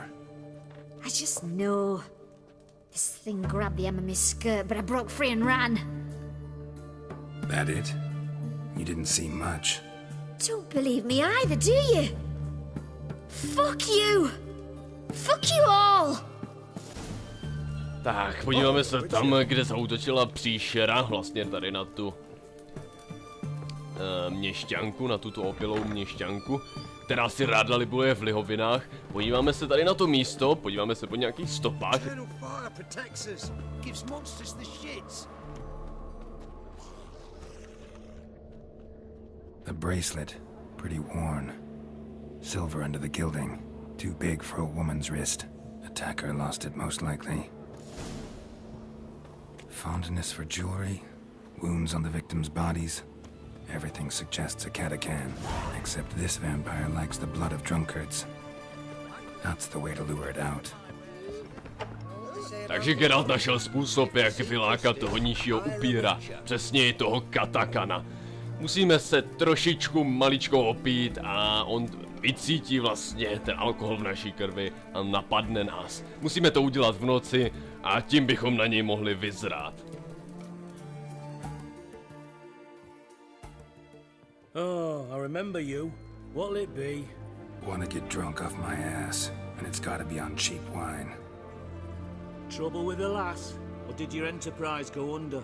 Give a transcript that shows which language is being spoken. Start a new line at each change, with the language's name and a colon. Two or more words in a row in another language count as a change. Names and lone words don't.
English: I just know. This thing grabbed the hem of my skirt, but I broke free and ran. That it? You didn't see much. Don't believe me either, do you? Fuck you! Fuck you all!
Czech: Tak, podíváme se tam, kde zaútočila příšera, vlastně tady na tu měšťanku, na tuto opilou měšťanku, která si ráda libuje v lihovinách. Podíváme se tady na to místo, podíváme se po nějakých stopách.
English: The bracelet, pretty worn. Silver under the gilding, too big for a woman's wrist. Attacker lost it most likely. Fondness for jewelry, wounds on the victims' bodies. Everything suggests a catacan, except this vampire likes the blood of drunkards. That's the way to lure it out.
Czech: Takže Geralt našel způsob, jak vylákat toho nižšího upíra, přesněji toho katakana. Musíme se trošičku maličko opít a on vycítí vlastně ten alkohol v naší krvi a napadne nás. Musíme to udělat v noci a tím bychom na něj mohli vyzrát.
English: Oh, I remember you. What'll it be? Wanna get drunk off my ass, and it's gotta be on cheap wine. Trouble with the lass? Or did your enterprise go under?